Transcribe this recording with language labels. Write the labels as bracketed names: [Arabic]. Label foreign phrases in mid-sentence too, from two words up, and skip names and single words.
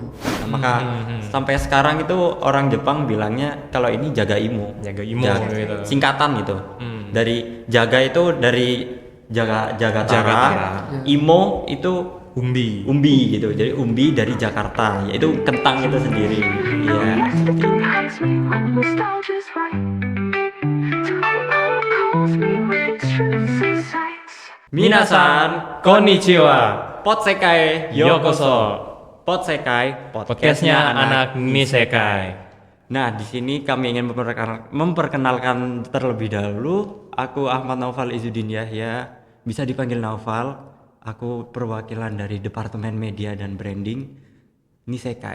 [Indonesian] Nah, maka sampai sekarang itu orang Jepang bilangnya kalau ini jaga imo gitu. singkatan gitu. Dari jaga itu dari jaga Tara, imo itu umbi gitu. Jadi umbi dari Jakarta, yaitu kentang itu sendiri. Iya. [Japanese] みなさん こんにちは. Potsekai yokoso. Potsekai [Indonesian] Podcastnya anak Nisekai. Nah, di sini kami ingin memperkenalkan terlebih dahulu. Aku Ahmad Naufal Izzuddin Yahya, bisa dipanggil Naufal. Aku perwakilan dari Departemen Media dan Branding Nisekai.